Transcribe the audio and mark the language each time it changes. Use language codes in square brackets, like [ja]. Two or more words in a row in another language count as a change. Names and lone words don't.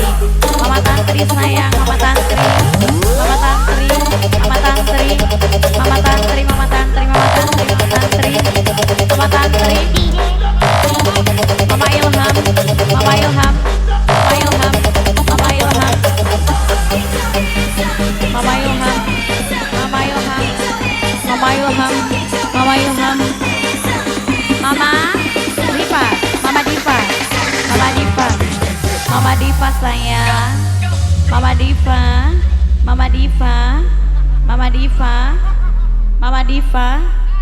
[id] Mama Tantri sayang, Mama Tantri, Mama Tantri, Mama Tantri, Mama Tantri, Mama Tantri, Mama Tantri, Mama Tantri, Mama Tantri, Mama Ilham, Mama Ilham, Mama Ilham, Mama Ilham, Mama Ilham, Mama Ilham, Mama Ilham, Mama Ilham, Mama Diva, Mama Diva, Mama Diva, Mama Diva sayang, Mama Diva, Mama Diva, Mama Diva, Mama Diva.